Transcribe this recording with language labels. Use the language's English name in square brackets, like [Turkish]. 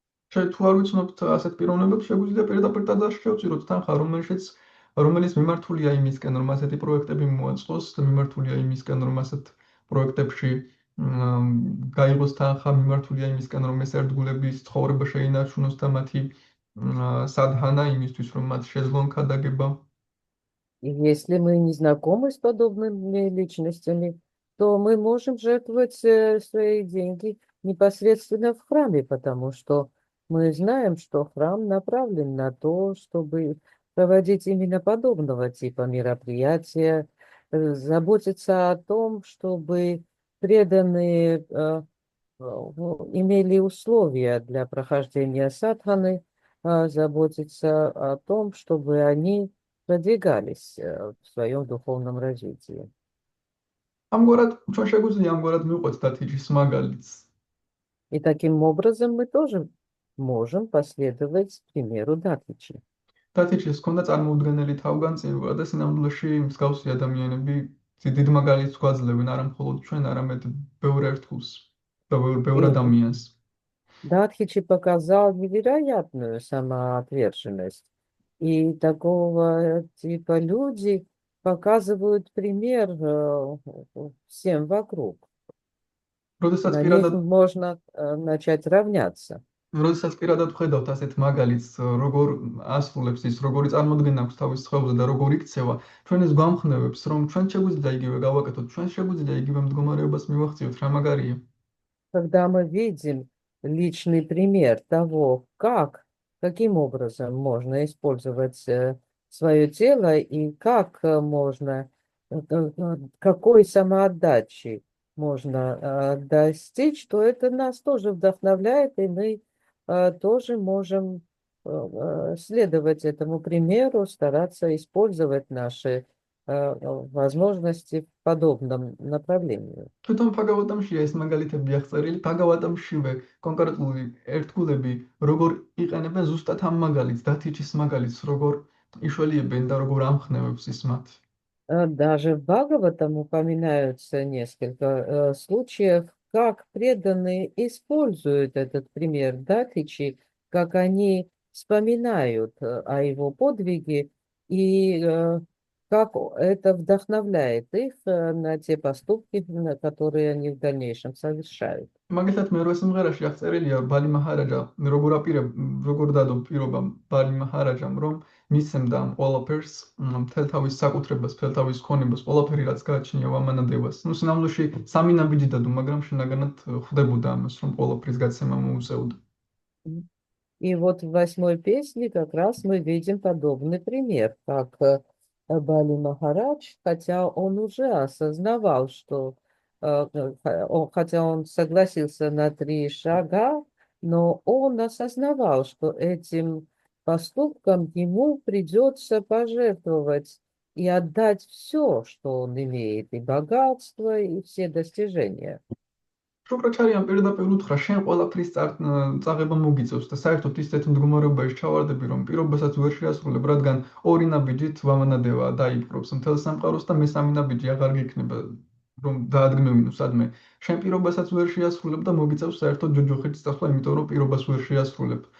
[Georgian] თუ არ ვიცნობთ ასეთ პიროვნებებს, შეგვიძლია პირდაპირ ტაძარში შევწიროთ თანხა, რომელიც მიმართულია იმისკენ, რომ ასეთი პროექტები მოაწყოს და მიმართულია იმისკენ, რომ ასეთ პროექტებში გაიღოს თანხა, მიმართულია იმისკენ, რომ ეს ერთგულების ცხოვრება შეინარჩუნოს და მათი სადჰანა იმისთვის, რომ მათ შეძლონ ქადაგება. [Russian] Если мы не знакомы с подобными личностями, то мы можем жертвовать свои деньги непосредственно в храме, потому что мы знаем, что храм направлен на то, чтобы проводить именно подобного типа мероприятия, заботиться о том, чтобы преданные имели условия для прохождения садханы, заботиться о том, чтобы они продвигались в своем духовном развитии. [Georgian] ამგვარად ჩვენ შეგვიძლია ამგვარად მივყვეთ დათიჩის მაგალითს. [Russian] И таким образом мы тоже можем последовать примеру Датичи. [Georgian] დათიჩის ჰქონდა წარმოუდგენელი თავგანწირვა და სინამდვილეში მსგავსი ადამიანები დიდ მაგალითს გვაძლევენ არა მხოლოდ ჩვენ, არამედ ბევრ ერთგულს და ბევრ ადამიანს. [Russian] Датхичи показал невероятную самоотверженность. И такого типа люди показывают пример всем вокруг. [Georgian] როდესაც [Russian] На них [Georgian] პირადად [Russian] можно начать равняться. [Georgian] როდესაც პირადად ვხედავთ ასეთ მაგალითს, როგორ ასრულებს ის, როგორი წარმოდგენა აქვს თავის სხეულზე და როგორ იქცევა, ჩვენ ეს გვამხნევებს, რომ ჩვენ შეგვიძლია იგივე გავაკეთოთ, ჩვენ შეგვიძლია იგივე მდგომარეობას მივახციოთ, რა მაგარია. [Russian] Когда мы видим личный пример того, каким образом можно использовать свое тело и как можно, какой самоотдачи можно достичь, то это нас тоже вдохновляет, и мы тоже можем следовать этому примеру, стараться использовать наши возможности в подобном направлении. [Georgian] თვითონ ფაგავატამშია ეს მაგალითები აღწერილი, ფაგავატამშივე კონკრეტული ერთგულები როგორ იყენებენ ზუსტად ამ მაგალითს, დათიჩის მაგალითს, როგორ იშველიებენ და როგორ ამხნევებს ის მათ. [Russian] Даже в Бхагаватам упоминаются несколько случаев, как преданные используют этот пример Датичи, как они вспоминают о его подвиге и как это вдохновляет их на те поступки, которые они в дальнейшем совершают. [Georgian] მაგალითად მე რო სიმღერაში აღწერილია ბალი მაჰარაჯა როგორ დადო პირობა ბალი მაჰარაჯამ რომ მისცემდა ამ ყველაფერს მთელ თავის საკუთრებას, მთელ თავის ქონებას, ყველაფერი რაც გააჩნია ვამანადევას. ნუ სინამდვილეში სამი ნაბიჯი დადო, მაგრამ შინაგანად ხვდებოდა ამას, რომ ყველაფრის გაცემა მოუწევდა. [Russian] И вот в 8-й песне как раз мы видим подобный пример, как Бали Махарадж, хотя он уже осознавал, что хотя он согласился на 3 шага, но он осознавал, что этим поступком ему придется пожертвовать и отдать все, что он имеет, и богатство, и все достижения. [Georgian] შუქრაჩარიამ პირდაპირ უთხრა, შენ ყველაფრის წაღება მოგიწევს და საერთოდ ისეთ მდგომარეობაში ჩავარდები, რომ პირობასაც ვერ შეასრულებ, რადგან ორი ნაბიჯით ვამანადევა დაიპყრობს მთელ სამყაროს და მესამე ნაბიჯი აღარ გექნება, რომ დაადგმევინო სადმე. შენ პირობასაც ვერ შეასრულებ და მოგიწევს საერთოდ ჯოჯოხეთს წასვლა, იმიტომ რომ პირობას ვერ შეასრულებ.